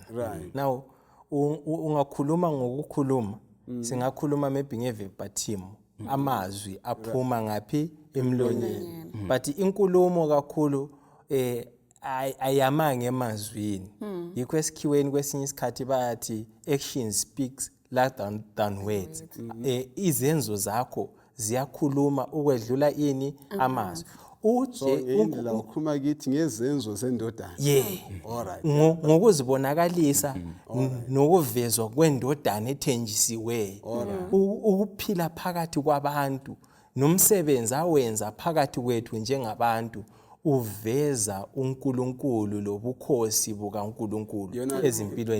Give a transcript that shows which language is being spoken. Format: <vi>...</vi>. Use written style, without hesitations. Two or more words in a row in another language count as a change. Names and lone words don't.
<nd>Now ungakhuluma ngokukhuluma, singakhuluma maybe ngeverbatim, amazwi aphuma ngaphi emlonyeni. But inkulumo kakhulu ayamanga emazwini. Yikho esikhiweni kwesinye isikhathi bayathi</nd> <en>action speaks louder than words.</en> <nd>Izenzo zakho ziyakhuluma ukwedlula ini amazwi. Indlela ukhuluma kithi ngezenzo zendodana. Alright. Ngokuzibonakalisa nokuvezwa kwendodana ethenjisiwe. Ukuphila phakathi kwabantu nomsebenzi awenza phakathi kwethu njengabantu uveza uNkulunkulu lobukhosi bukaNkulunkulu ezimpilweni.</nd>